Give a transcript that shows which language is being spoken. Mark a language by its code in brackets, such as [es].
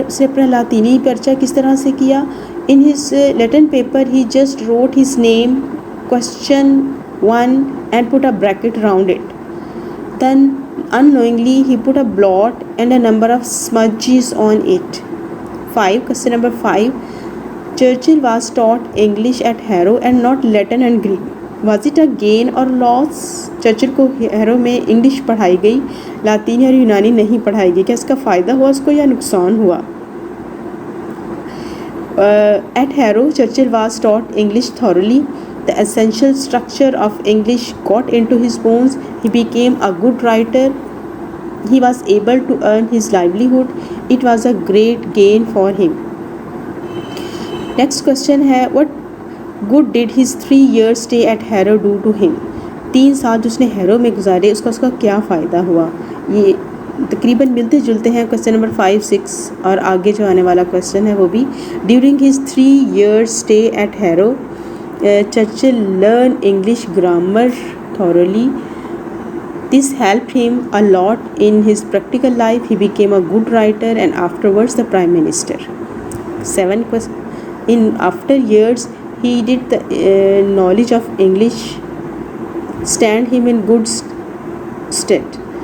[ur] اس نے اپنا لاطینی پرچہ کس طرح سے کیا؟ [en] In his Latin paper he just wrote his name, question 1 and put a bracket around it. Then unknowingly he put a blot and a number of smudges on it. Question number 5 Churchill was taught English at Harrow and not Latin and Greek. Was it a gain or loss? [ur] Churchill کو hero میں English پڑھائی گئی، لاطینی اور یونانی نہیں پڑھائی گئی، کیا اس کا فائدہ ہوا اس کو یا نقصان ہوا؟ [en] At Harrow, Churchill was taught English thoroughly. The essential structure of English got into his bones. He became a good writer. He was able to earn his livelihood. It was a great gain for him. Next question ہے what good did his 3 years stay at Harrow do to him? [ur] 3 سال جو اس نے hero میں گزارے اس کا کیا فائدہ ہوا. یہ تقریباً ملتے جلتے ہیں کویسچن نمبر 5 6 اور آگے جو آنے والا کویسچن ہے وہ بھی. [en] During his 3 years stay at Harrow, Churchill learned English grammar thoroughly. This helped him a lot in his practical life. He became a good writer and afterwards the Prime Minister. 7 in after years he did the knowledge of English stand him in good stead.